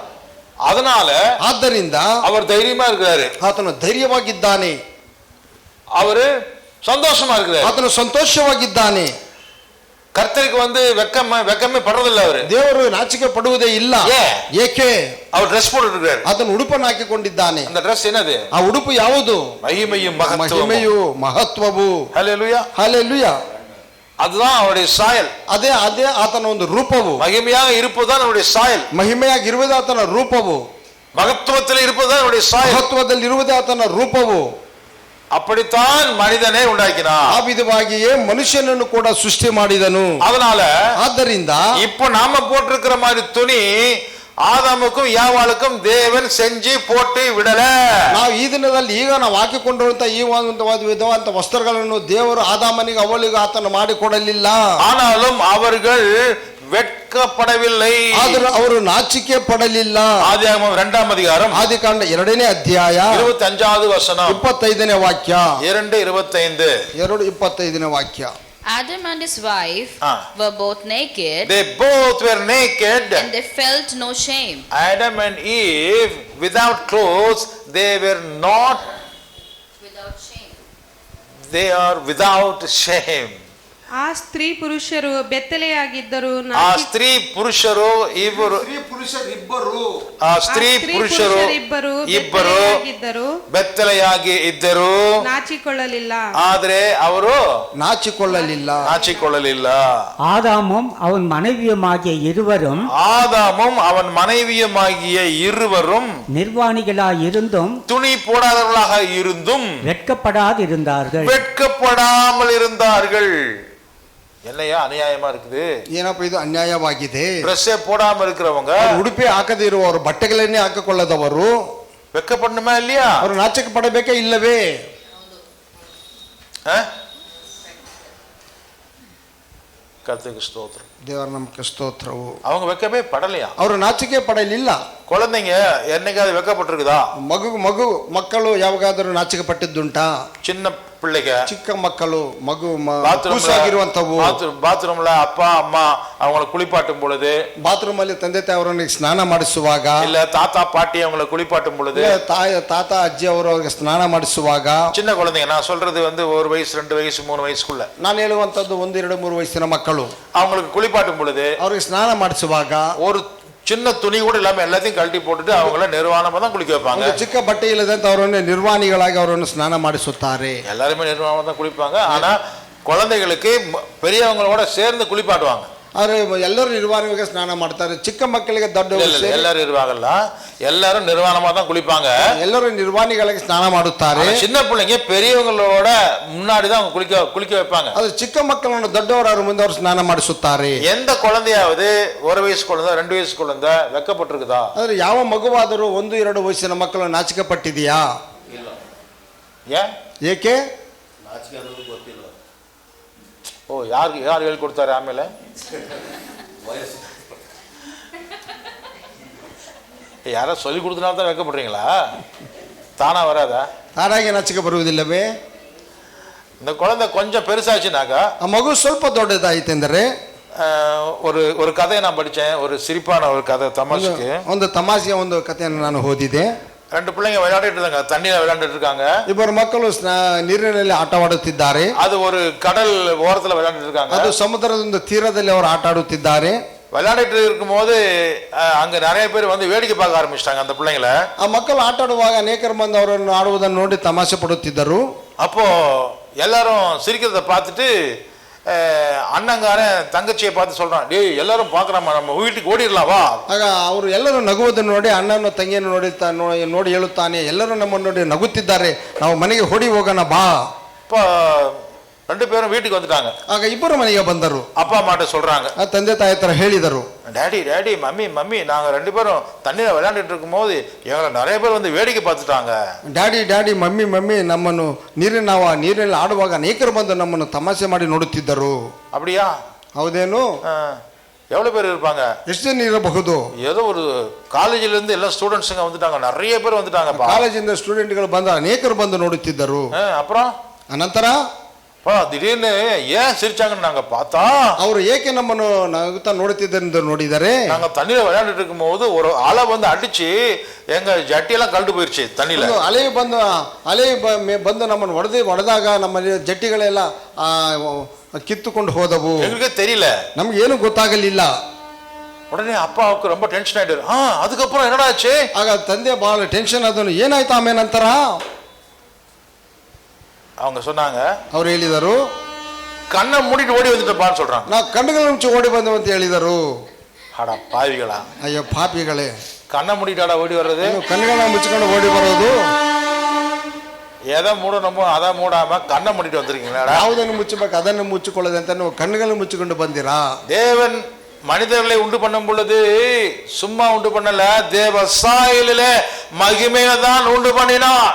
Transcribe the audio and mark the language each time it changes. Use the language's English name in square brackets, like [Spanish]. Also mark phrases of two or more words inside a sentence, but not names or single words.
[Tamil] அதனால [Kannada] ಆದ್ದರಿಂದ [Tamil] அவர் தைரியமா இருக்கிறாரு. [Kannada] ಆತನು ಧೈರ್ಯವಾಗಿದ್ದಾನೆ. [Tamil] அவரு சந்தோஷமா இருக்கிறாரு. [Kannada] ಆತನು ಸಂತೋಷವಾಗಿದ್ದಾನೆ. [Tamil] கர்த்தருக்கு வெக்கமே படுறதில்ல அவரு. [Kannada] ದೇವರು ನಾಚಿಕೆ ಪಡುವುದೇ ಇಲ್ಲ. ಏಕೆ? [Tamil] அவர் Dress போட்டுட்டு இருக்காரு. [Kannada] ಆತನು ಉಡುಪನ್ನು ಹಾಕಿಕೊಂಡಿದ್ದಾನೆ. [Tamil] அந்த Dress என்னது? [Kannada] ಆ ಉಡುಪು ಯಾವುದು? [Tamil] மகிமையும் மகத்துவமும். [Kannada] ಮಹಿಮೆಯು, ಮಹತ್ವವು. [Tamil] ஹalleluya. [Kannada] ಹಾಲೆಲೂಯಾ. [Tamil] அதுதான் அவருடைய சாயல். [Kannada] ಅದೇ ಅದೇ ಆತನ ಒಂದು ರೂಪವು. [Tamil] மகிமையாக இருப்பதுதான் அவருடைய சாயல். [Kannada] ಮಹಿಮೆಯಾಗಿರುವುದೇ ಆತನ ರೂಪವು. [Tamil] மகத்துவத்தில் இருப்பதுதான் அவருடைய சாயல். [Kannada] ಮಹತ್ವದಲ್ಲಿ ಇರುವುದೇ ಆತನ ರೂಪವು. [Tamil] அப்படித்தான் மனிதனை உண்டாக்கினார். [Kannada] ಆ ವಿಧವಾಗಿಯೇ ಮನುಷ್ಯನನ್ನು ಕೂಡ ಸೃಷ್ಟಿ ಮಾಡಿದನು. [Tamil] அதனால [Kannada] ಆದ್ದರಿಂದ [Tamil] இப்போ நாம போட்டிருக்கிற மாதிரி துணி ஆதாமுக்கும் யாவாளுக்கும் தேவன் செஞ்சு போட்டு விடல. [Kannada] ನಾವು ಈ ದಿನದಲ್ಲಿ ಈಗ ನಾವು ಹಾಕಿಕೊಂಡಿರುವಂತ ಈ ಒಂದು ವಿಧವಾದ ವಸ್ತ್ರಗಳನ್ನು ದೇವರು ಆದಾಮನಿಗೆ ಅವಳಿಗೆ ಆತನು ಮಾಡಿಕೊಡಲಿಲ್ಲ. [Tamil] ஆனாலும் அவர்கள் வெட்கப்படவில்லை. [Kannada] ಆದರೂ ಅವರು ನಾಚಿಕೆ ಪಡಲಿಲ್ಲ. [Tamil] ஆதியாகமம் 2ஆம் அதிகாரம் [Kannada] ಆದಿಕಾಂಡ 2ನೇ ಅಧ್ಯಾಯ [Tamil] 25வது வசனம் [Kannada] 25ನೇ ವಾಕ್ಯ. 2:25. 2:25ನೇ ವಾಕ್ಯ. [English] Adam and his wife were both naked. They both were naked. And they felt no shame. Adam and Eve without clothes, they were not. Without shame. They are without shame. [Kannada] ಆ ಸ್ತ್ರೀ ಪುರುಷರು ಬೆತ್ತಲೆಯಾಗಿದ್ದರು. ಆ ಸ್ತ್ರೀ ಪುರುಷರು ಇಬ್ಬರು ಬೆತ್ತಲೆಯಾಗಿ ಇದ್ದರು, ನಾಚಿಕೊಳ್ಳಲಿಲ್ಲ. ಆದರೆ ಅವರು ನಾಚಿಕೊಳ್ಳಲಿಲ್ಲ. [Tamil] ஆதாமும் அவன் மனைவியுமாகிய இருவரும் நிர்வாணிகளாய் இருந்தும் துணி போடாதவர்களாக இருந்தும் வெட்கப்படாமல் இருந்தார்கள். என்னையா அநியாயமா இருக்குது? [Kannada] ಏನಪ್ಪ ಇದು ಅನ್ಯಾಯವಾಗಿದೆ. [Tamil] ಡ್ರೆಸ್ಸೇ போடாம இருக்கிறவங்க, [Kannada] ಉಡುಪಿ ಹಾಕದೇ ಇರುವವರು, ಬಟ್ಟೆಗಳನ್ನೇ ಹಾಕಿಕೊಳ್ಳದವರು [Tamil] வெட்கப்படணுமா இல்லையா? [Kannada] ಅವರು ನಾಚಿಕೆ ಪಡಬೇಕೇ ಇಲ್ಲವೇ? [Tamil] கர்த்தருக்கு ஸ்தோத்திரம். [Kannada] ದೇವರ ನಮಗೆ ಸ್ತೋತ್ರವು. [Tamil] அவங்க வெட்கமே படலையா? [Kannada] ಅವರು ನಾಚಿಕೆ ಪಡಲಿಲ್ಲ. [Tamil] குழந்தைங்க என்னைக்காவது வெட்கப்பட்டிருக்குதா? [Kannada] ಮಕ್ಕಳು ಯಾವಾಗಾದರೂ ನಾಚಿಕೆ ಪಟ್ಟಿದ್ದುಂಟಾ? [Tamil] சின்ன பிள்ளைங்க, [Kannada] ಚಿಕ್ಕ ಮಕ್ಕಳು, ಕೂಸಾಗಿರುವಂತವು [Tamil] ಬಾತ್ರೂಮ್ல அப்பா அம்மா அவங்கள குளிப்பாட்டும் பொழுது, [Kannada] ಬಾತ್ರೂಮ್ ಅಲ್ಲಿ ತಂದೆ ತಾಯಿಯವರನ್ನು ಸ್ನಾನ ಮಾಡಿಸುವಾಗ, [Tamil] இல்ல தாத்தா பாட்டி அவங்கள குளிப்பாட்டும் பொழுது, [Kannada] ತಾತ ಅಜ್ಜಿ ಅವರು ಸ್ನಾನ ಮಾಡಿಸುವಾಗ, [Tamil] சின்ன குழந்தைங்க, நான் சொல்றது 1 வயசு 2 வயசு 3 வயசுக்குள்ள, [Kannada] ನಾನು ಹೇಳುವಂತದ್ದು 1, 2, 3 ವಯಸ್ಸಿನ ಮಕ್ಕಳು, [Tamil] அவங்களுக்கு குளிப்பாட்டும் பொழுது, [Kannada] ಅವ್ರಿಗೆ ಸ್ನಾನ ಮಾಡಿಸುವಾಗ [Tamil] ஒரு சின்ன துணி கூட இல்லாம எல்லாத்தையும் கழட்டி போட்டுட்டு அவங்கள நிர்வாணமா தான் குளிக்க வைப்பாங்க. [Kannada] ಚಿಕ್ಕ ಬಟ್ಟೆ ಇಲ್ಲದಂತ ಅವರನ್ನು ನಿರ್ವಾಣಿಗಳಾಗಿ ಅವರನ್ನು ಸ್ನಾನ ಮಾಡಿಸುತ್ತಾರೆ. [Tamil] எல்லாருமே நிர்வாணமா தான் குளிப்பாங்க. ஆனா குழந்தைகளுக்கு பெரியவங்களோட சேர்ந்து குளிப்பாட்டுவாங்க. [Kannada] ಆದ್ರೆ ಎಲ್ಲರೂ ನಿರ್ವಾಣವಾಗಿ ಸ್ನಾನ ಮಾಡ್ತಾರೆ. ಚಿಕ್ಕ ಮಕ್ಕಳಿಗೆ ದೊಡ್ಡವರು ಎಲ್ಲರೂ ಇರುವಾಗಲ್ಲ, ಎಲ್ಲರೂ [Tamil] நிர்வாணமா தான் குளிப்பாங்க. [Kannada] ಎಲ್ಲರೂ ನಿರ್ವಾಣಿಗಳಾಗಿ ಸ್ನಾನ ಮಾಡುತ್ತಾರೆ. [Tamil] சின்ன பிள்ளைங்க பெரியவங்களோட முன்னாடி தான் குளிக்க வைப்பாங்க. [Kannada] ಅದು ಚಿಕ್ಕ ಮಕ್ಕಳನ್ನು ದೊಡ್ಡವರ ಮುಂದೆ ಅವರು ಸ್ನಾನ ಮಾಡಿಸುತ್ತಾರೆ. [Tamil] எந்த குழந்தையாவது 1 வயசு குழந்தை 2 வயசு குழந்தை வெக்கப்பட்டிருக்குதா? [Kannada] ಆದ್ರೆ ಯಾವ ಮಗುವಾದರೂ 1, 2 ವಯಸ್ಸಿನ ಮಕ್ಕಳು ನಾಚಿಕೆ ಪಟ್ಟಿದೆಯಾ? ಇಲ್ಲ. ಏಕೆ? ಓ, ಯಾರು ಹೇಳ್ಕೊಡ್ತಾರೆ? [Tamil] ಆಮೇಲೆ யாரோ சொல்லி கொடுத்தனால தான் வைக்கப்படுறீங்களா? தானா வராதா? [Kannada] ತಾನಾಗಿ ನಾಚಿಕೆ ಬರುವುದಿಲ್ಲವೇ? [Tamil] இந்த குழந்தை கொஞ்சம் பெருசாச்சுனாக்கா, [Kannada] ಆ ಮಗು ಸ್ವಲ್ಪ ದೊಡ್ಡದಾಯಿತೆಂದರೆ, [Tamil] ஒரு கதையை நான் படித்தேன், ஒரு சிரிப்பான ஒரு கதை, தமாஷுக்கு [Kannada] ಒಂದು ತಮಾಷೆಯ ಒಂದು ಕಥೆಯನ್ನು ನಾನು ಓದಿದೆ. [Tamil] 2 பிள்ளைங்க விளையாடிட்டு இருக்காங்க, தண்ணியில விளையாண்டுட்டு இருக்காங்க. [Kannada] ಇಬ್ಬರು ಮಕ್ಕಳು ನೀರಿನಲ್ಲಿ ಆಟವಾಡುತ್ತಿದ್ದಾರೆ. [Tamil] அது ஒரு கடல் ஓரத்துல விளையாண்டுட்டு இருக்காங்க. [Kannada] ಅದು ಸಮುದ್ರದ ಒಂದು ತೀರದಲ್ಲಿ ಅವರು ಆಟ ಆಡುತ್ತಿದ್ದಾರೆ. [Tamil] விளையாடிட்டு இருக்கும்போது அங்க நிறைய பேர் வந்து வேடிக்கை பார்க்க ஆரம்பிச்சிட்டாங்க அந்த பிள்ளைங்களை. [Kannada] ಆ ಮಕ್ಕಳು ಆಟ ಆಡುವಾಗ ಅನೇಕರು ಮಂದಿ ಅವರನ್ನು ಆಡುವುದನ್ನು ನೋಡಿ ತಮಾಷೆ ಪಡುತ್ತಿದ್ದರು. [Tamil] அப்போ எல்லாரும் சிரிக்கிறத பார்த்துட்டு அண்ணங்காரன் தங்கச்சியை பார்த்து சொல்றான், டேய் எல்லாரும் பாக்குறாமா, நம்ம வீட்டுக்கு ஓடிடலாவா? [Kannada] ಆಗ ಅವರು ಎಲ್ಲರೂ ನಗುವುದನ್ನು ನೋಡಿ ಅಣ್ಣನ ತಂಗಿಯನ್ನು ನೋಡಿ ಹೇಳುತ್ತಾನೆ, ಎಲ್ಲರೂ ನಮ್ಮನ್ನು ನೋಡಿ ನಗುತ್ತಿದ್ದಾರೆ, ನಾವು ಮನೆಗೆ ಓಡಿ ಹೋಗೋಣ ಬಾ. [Tamil] இப்போ ரெண்டு பேரும் வீட்டுக்கு வந்துட்டாங்க. [Kannada] ಆಗ ಇಬ್ಬರು ಮನೆಗೆ ಬಂದರು. [Tamil] அப்பா அம்மாட்ட சொல்றாங்க, [Kannada] ಆ ತಂದೆ ತಾಯಿ ಹತ್ರ ಹೇಳಿದರು, [Tamil] டாடி டாடி மம்மி மம்மி நாங்க ரெண்டு பேரும் தண்ணியில விளையாண்டுட்டு இருக்கும் போது எங்களை நிறைய பேர் வந்து வேடிக்கை பார்த்துட்டாங்க. [Kannada] ಡ್ಯಾಡಿ ಡ್ಯಾಡಿ ಮಮ್ಮಿ ಮಮ್ಮಿ ನಮ್ಮನ್ನು ನೀರಿನಲ್ಲಿ ಆಡುವಾಗ ಅನೇಕರು ಬಂದು ನಮ್ಮನ್ನು ತಮಾಷೆ ಮಾಡಿ ನೋಡುತ್ತಿದ್ದರು. [Tamil] அப்படியா? [Kannada] ಹೌದೇನು? [Tamil] எவ்வளவு பேர் இருப்பாங்க? [Kannada] ಎಷ್ಟು ಜನ ಇರಬಹುದು? [Tamil] ஏதோ ஒரு காலேஜ்ல இருந்து எல்லா ஸ்டூடெண்ட்ஸுங்க வந்துட்டாங்க, நிறைய பேர் வந்துட்டாங்க. [Kannada] ಕಾಲೇಜಿಂದ ಸ್ಟೂಡೆಂಟ್ಗಳು ಬಂದ ಅನೇಕರು ಬಂದು ನೋಡುತ್ತಿದ್ದರು. [Tamil] அப்புறம் [Kannada] ಅನಂತರ [Tamil] திடீர்னு ஏன் சிரிச்சாங்கன்னு நாங்க பார்த்தா, [Kannada] ಅವರು ಏಕೆ ನಮ್ಮನ್ನು ನಗುತ್ತಾ ನೋಡುತ್ತಿದ್ದರೆಂದು ನೋಡಿದರೆ, [Tamil] நாங்க தண்ணியில விளையாண்டுட்டு இருக்கும் போது ஒரு அலை வந்து அடிச்சு எங்க ஜட்டியெல்லாம் கழண்டு போயிருச்சு தண்ணியில. [Kannada] ಅಲೆ ಬಂದು ನಮ್ಮನ್ನು ಹೊಡೆದಾಗ ನಮ್ಮ ಜಟ್ಟಿಗಳೆಲ್ಲ ಕಿತ್ತುಕೊಂಡು ಹೋದವು. [Tamil] எங்களுக்கே தெரியல, [Kannada] ನಮ್ಗೆ ಏನು ಗೊತ್ತಾಗಲಿಲ್ಲ. [Tamil] உடனே அப்பாவுக்கு ரொம்ப டென்ஷன் ஆயிட்டாரு. அதுக்கப்புறம் என்னடா ஆச்சு? [Kannada] ಆಗ ತಂದೆ ಬಹಳ ಟೆನ್ಷನ್ ಆದನು. ಏನಾಯ್ತು ಆಮೇಲೆ ನಂತರ? [Tamil] அவங்க சொன்னாங்க, [Kannada] ಅವ್ರು ಹೇಳಿದರು, [Tamil] கண்ணை மூடிட்டு ஓடி வந்துட்டப்பான்னு சொல்றாங்க. [Kannada] ನಾವು ಕಣ್ಣುಗಳ ಮುಚ್ಚಿ ಓಡಿ ಬಂದವು ಅಂತ ಹೇಳಿದರು. [Tamil] அட பாவிகளா, [Kannada] ಅಯ್ಯೋ ಪಾಪಿಗಳೇ, [Tamil] கண்ணை மூடிட்டாடா ஓடி வர்றது? [Kannada] ಕಣ್ಣುಗಳನ್ನ ಮುಚ್ಚಿಕೊಂಡು ಓಡಿ ಬರೋದು? [Tamil] எதை மூடணுமோ அதை மூடாம கண்ணை மூடிட்டு வந்திருக்கீங்களா? [Kannada] ಯಾವುದನ್ನು ಮುಚ್ಚಬೇಕು ಅದನ್ನು ಮುಚ್ಚಿಕೊಳ್ಳದೆ ಅಂತ ನೀವು ಕಣ್ಣುಗಳನ್ನು ಮುಚ್ಚಿಕೊಂಡು ಬಂದಿರಾ? [Tamil] தேவன் மனிதர்களை உண்டு பண்ணும் பொழுது சும்மா உண்டு பண்ணல, தேவ சாயலிலே ಮಹಿಮೆಯ தான் ಉಂಟು பண்ணினார்.